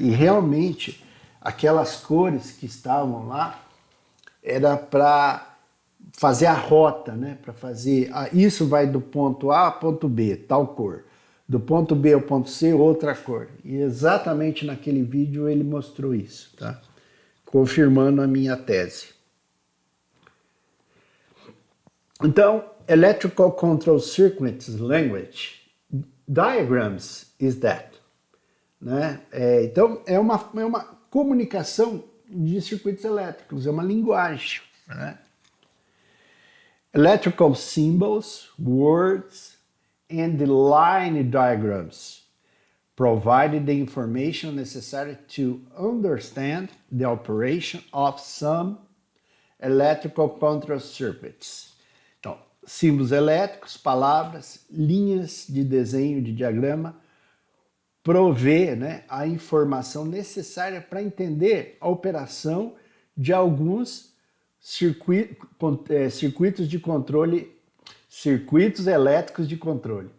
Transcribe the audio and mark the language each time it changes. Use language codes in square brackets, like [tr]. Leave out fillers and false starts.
[pt] E realmente, aquelas cores que estavam lá, era para fazer a rota, né? Para fazer, isso vai do ponto A ao ponto B, tal cor. Do ponto B ao ponto C, outra cor. E exatamente naquele vídeo ele mostrou isso, tá? Confirmando a minha tese. Então, [en] Electrical Control Circuits Language Diagrams is that. [pt] Né? Então, é uma comunicação de circuitos elétricos, é uma linguagem. Né? [en] Electrical symbols, words, and the line diagrams provided the information necessary to understand the operation of some electrical control circuits. [pt] Então, símbolos elétricos, palavras, linhas de desenho, de diagrama, provê, né, a informação necessária para entender a operação de alguns circuitos de controle, circuitos elétricos de controle.